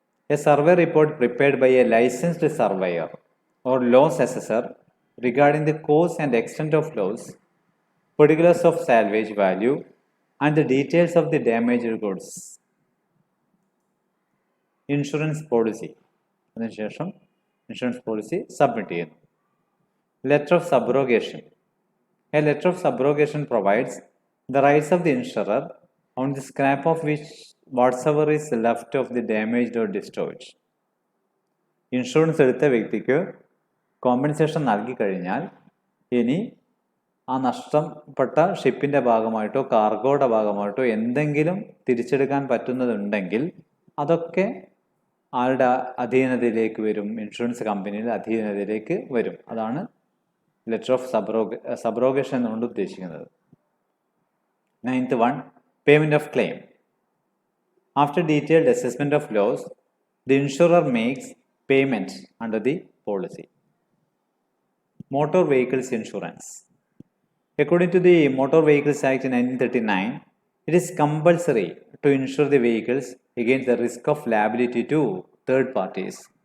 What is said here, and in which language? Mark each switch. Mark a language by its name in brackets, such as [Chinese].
[English] A survey report prepared by a licensed surveyor or loss assessor regarding the cause and extent of loss, particulars of salvage value, and the details of the damaged goods. Insurance policy. [Malayalam] അതിനുശേഷം insurance policy submit ചെയ്യുന്നു. [English] Letter of subrogation. A letter of subrogation provides the rights of the insurer on the scrap of which whatsoever is left of the damaged or destroyed. [Malayalam] Insurance എടുത്ത വ്യക്തിക്ക് compensation നൽകി കഴിഞ്ഞാൽ ഇനി ആ നഷ്ടപ്പെട്ട ഷിപ്പിൻ്റെ ഭാഗമായിട്ടോ കാർഗോയുടെ ഭാഗമായിട്ടോ എന്തെങ്കിലും തിരിച്ചെടുക്കാൻ പറ്റുന്നതുണ്ടെങ്കിൽ അതൊക്കെ ആരുടെ അധീനതയിലേക്ക് വരും? ഇൻഷുറൻസ് കമ്പനിയുടെ അധീനതയിലേക്ക് വരും. അതാണ് ലെറ്റർ ഓഫ് സബ്രോഗേഷൻ എന്നുകൊണ്ട് ഉദ്ദേശിക്കുന്നത്. [English] 9th one, payment of claim. After detailed assessment of loss, the insurer makes payment under the policy. Motor Vehicles Insurance. According to the Motor Vehicles Act 1939, it is compulsory to insure the vehicles against the risk of liability to third parties.